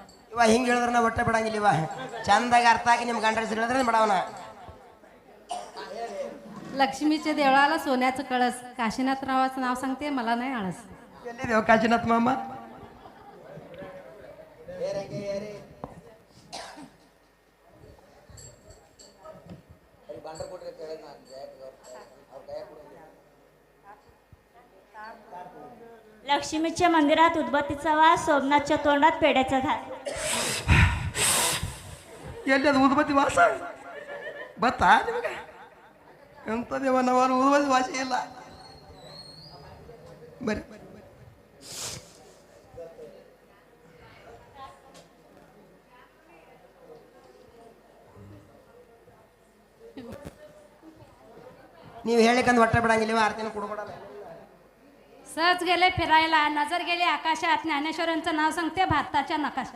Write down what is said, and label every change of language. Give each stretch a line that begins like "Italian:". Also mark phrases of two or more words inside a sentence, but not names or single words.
Kannada: ಇವ ಹಿಂಗೆ ಹೇಳಿದ್ರೆ ನಾ ಹೊಟ್ಟೆ ಬಿಡಂಗಿಲ್ಲ ಇವ ಚಂದಾಗಿ ಅರ್ಥ ಆಗಿ ನಿಮ್ಮ ಗಂಡ ಹೆಸರು ಹೇಳಿದ್ರೆ ಬಿಡವನ
Marathi: लक्ष्मीच्या देवळाला सोन्याचं कळस काशीनाथरावाचं नाव सांगते मला नाही आळस
Kannada: ಎಲ್ಲಿದೇವ ಕಾಶಿನಾಥ್ ಮಾಮ
Marathi: लक्ष्मीच्या मंदिरात उदबत्तीचा वास सोमनाथच्या तोंडात पेड्याचा घास
Kannada: ಎಲ್ಲಿ ಅದು ಉದ್ಬತ್ತಿ ವಾಸ ಬತ್ತಾ ನಿಮಗೆ ಎಂಥದೇವ ನಾವು ಉದ್ಬತ್ತಿ ವಾಸ ಇಲ್ಲ ಬರ್ರಿ ನೀವು ಹೇಳಿಕಂದು ಹೊಟ್ಟೆ ಬಿಡಂಗಿಲ್ಲ ಆರ್ತಿನ ಕೊಡ್ಕೊಡಲ್ಲ
Marathi: सहज गेले फिरायला नजर गेली आकाशात ज्ञानेश्वरांचं नाव सांगते भारताच्या नकाशात